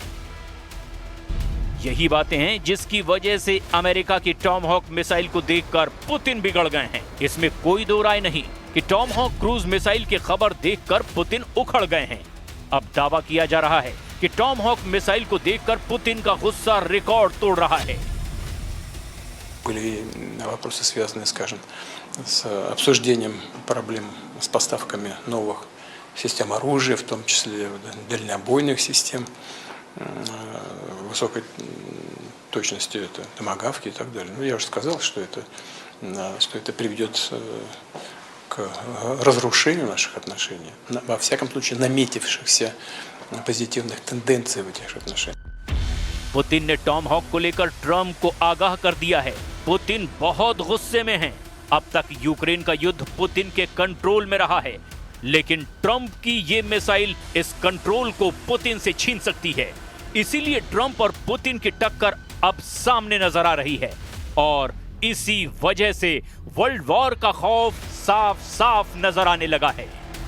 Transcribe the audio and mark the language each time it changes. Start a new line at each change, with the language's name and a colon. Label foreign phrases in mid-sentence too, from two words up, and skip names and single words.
Hindi: यही बातें हैं जिसकी वजह से अमेरिका की टॉम हॉक मिसाइल को देखकर पुतिन बिगड़ गए हैं। इसमें कोई दो राय नहीं कि टॉम हॉक
English: cruise missile
Hindi: की खबर देखकर पुतिन उखड़ गए हैं। अब दावा किया जा रहा है कि टॉम हॉक मिसाइल को देखकर पुतिन का गुस्सा रिकॉर्ड तोड़ रहा है।
Russian: Были вопросы, связанные, скажем, с обсуждением проблем с поставками новых систем оружия, в том числе дальнобойных систем, высокой точности, это томагавки и так далее. Ну, я уже сказал, что это приведет к разрушению наших отношений, во всяком случае наметившихся позитивных тенденций в этих отношениях.
Hindi: पुतिन ने टॉम हॉक को लेकर ट्रंप को आगाह कर दिया है। पुतिन बहुत गुस्से में हैं। अब तक यूक्रेन का युद्ध पुतिन के कंट्रोल में रहा है, लेकिन ट्रंप की ये मिसाइल इस कंट्रोल को पुतिन से छीन सकती है। इसीलिए ट्रंप और पुतिन की टक्कर अब सामने नजर आ रही है, और इसी वजह से
English: world war
Hindi: का खौफ साफ साफ नजर आने लगा है।